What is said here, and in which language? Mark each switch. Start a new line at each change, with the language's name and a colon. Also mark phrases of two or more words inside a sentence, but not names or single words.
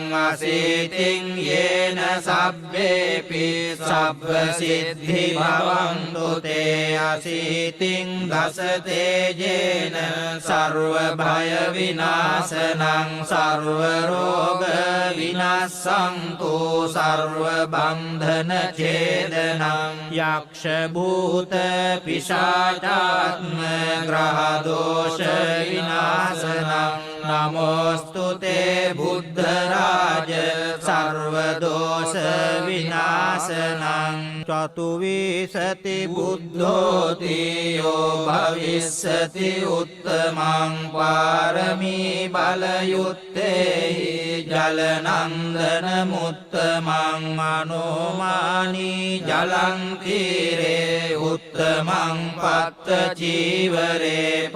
Pali: අසීතින් යේන සබ්බේපි සබ්බ සිද්ධි භවන්තු තේ අසීතින් දස තේජේන සර්ව භය විනාශනං සර්ව රෝග විනාශන්තු සර්ව බන්ධන ඡේදනං යක්ෂ භූත පිශාචාත්ම ග්‍රහ දෝෂ විනාශනං නමෝස්තුතේ බුද්ධ රාජ සර්ව දෝෂ විනාශනං. චතුවිසති බුද්ධෝති යෝ භවිස්සති උත්තමං පාරමී බලයුත්තේහි ජලනන්දන මුත්තමං මනෝමානී ජලං තීරේ උත්තමං පත්ත චීවරේ